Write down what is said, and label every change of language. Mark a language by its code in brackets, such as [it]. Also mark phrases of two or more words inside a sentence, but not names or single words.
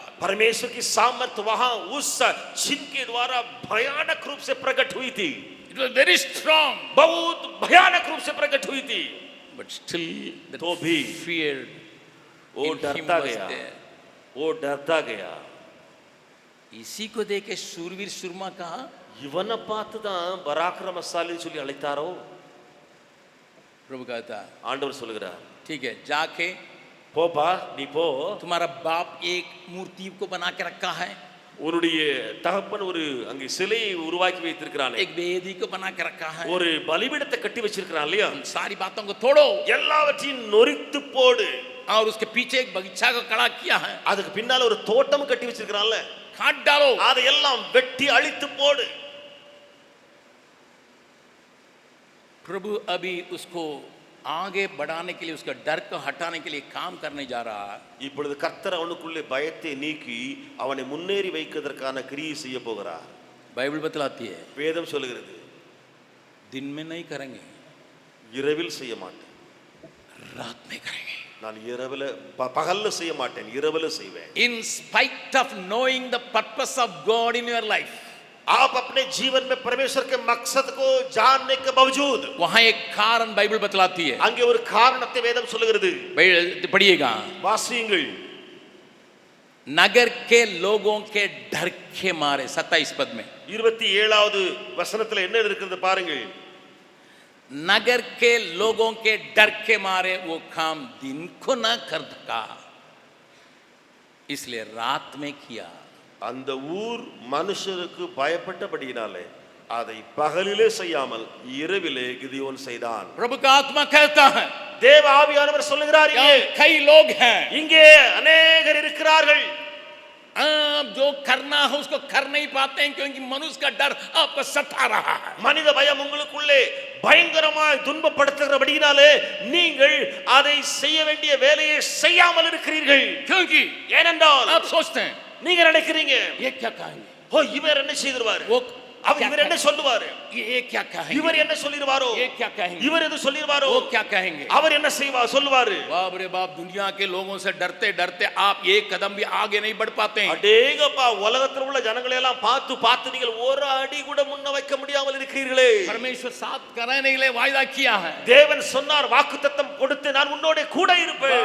[hi] परमेश्वर की सामर्थ वहां उस चिन्ह के द्वारा भयानक रूप से प्रकट हुई थी. [en] It was very strong, [hi] बहुत भयानक रूप से प्रकट हुई थी. [en] but still the [hi] तो भी [en] feared [hi] वो डरता गया. इसी को देखे शूरवीर सुरमा कहा. [ta] இவனை பார்த்து தான் பராக்கிரமசாலின்னு சொல்லி அழைத்தாரோ. [hi] प्रभु कहता [ta] ஆண்டவர் சொல்லுகிறார் [hi] ठीक है जाके [ta] போப்பா நீ போ. [hi] तुम्हारा बाप एक मूर्ति को बना के रखा है, [ta] உன்னுடைய தகப்பன் ஒரு அங்கே சிலையை உருவாக்கி வைத்திருக்கிறானே, [hi] एक वेदी को बना के रखा है, [ta] ஒரு பலிபீடத்தை கட்டி வச்சிருக்கிறான் இல்லையா. [hi] सारी बातों को तोड़ो, [ta] எல்லாவற்றையும் நொறித்து போடு. [hi] और उसके पीछे एक बगीचा को खड़ा किया है, [ta] அதுக்கு பின்னால ஒரு தோட்டம் கட்டி வச்சிருக்கிறான்ல, [hi] काट डालो, [ta] அதை எல்லாம் வெட்டி அழித்து போடு. [hi] प्रभु अभी उसको आगे बढ़ाने के लिए, उसका डर को हटाने के लिए काम करने जा रहा है. [ta] இப்பொழுது கர்த்தர் அவனுக்குள்ளே பயத்தை நீக்கி அவனை முன்னேறி வைக்கிறதற்கான கிரியை செய்ய போகிறார். [hi] बाइबल बतलाती है [ta] வேதம் சொல்லுகிறது [hi] दिन में नहीं करेंगे, [ta] இரவில் செய்ய மாட்டேன், [hi] रात में करेंगे. [ta] நான் இரவுல பகல்ல செய்ய மாட்டேன், இரவுல செய்வேன். [en] In spite of knowing the purpose of God in your life, [hi] आप अपने जीवन में परमेश्वर के मकसद को जानने के बावजूद वहां एक कारण बाइबल बतलाती है. [ta] அங்கே ஒரு காரணத்தை வேதம் சொல்லுகிறது. [hi] पढ़िएगा, [ta] வாசியுங்கள். [hi] नगर के लोगों के डर के मारे 27 पद में [ta] 27வது வசனத்துல என்ன இருக்கிறது பாருங்கள். [hi] नगर के लोगों के डर के मारे वो काम दिन को न कर सका, इसलिए रात में किया. [ta] அந்த ஊர் மனுஷருக்கு பயப்பட்டபடியினாலே அதை பகலிலே செய்யாமல் இரவிலே கிதியோன் செய்தான். [hi] प्रभु का आत्मा कहता है, [ta] தேவ ஆவியானவர் சொல்லுகிறார், [hi] कई लोग हैं, [ta] இங்கே अनेகர் இருக்கிறார்கள், [hi] आप जो करना है उसको कर नहीं पाते हैं क्योंकि मनुष्य का डर आपको सता रहा है. [ta] மனித பயம் உங்களுக்குள்ளே பயங்கரமாய் துன்பப்படுத்துகிறபடியினாலே நீங்கள் அதை செய்ய வேண்டிய வேலையை செய்யாமல் இருக்கிறீர்கள். [hi] क्योंकि [ta] ஏனென்றால் [hi] आप सोचते हैं [ta] நீங்க நினைக்கிறீங்க [hi] ये क्या कहेंगे, [ta] ஓ இவர் என்ன செய்திருவாரு, இவர் என்ன சொல்லுவாரு, [hi] ये क्या कहेंगे, [ta] இவர் என்ன சொல்லிருவாரோ, [hi] ये क्या कहेंगे, [ta] இவர் எது சொல்லிருவாரோ, [hi] वो क्या कहेंगे, [ta] அவர் என்ன சொல்லுவாரு. [hi] बाप रे बाप, दुनिया के लोगों से डरते डरते आप एक कदम भी आगे नहीं बढ़ पाते हैं. [ta] அடேங்கப்பா, உலகத்துல உள்ள ஜனங்களை எல்லாம் பார்த்து நீங்கள் ஒரு அடி கூட முன்ன வைக்க முடியாமல் இருக்கிறீர்களே. [hi] परमेश्वर साथ कराने के लिए वायदा किया है. [ta] தேவன் சொன்னார், வாக்குத்தத்தம் கொடுத்து நான் உன்னோட கூட இருப்பேன்.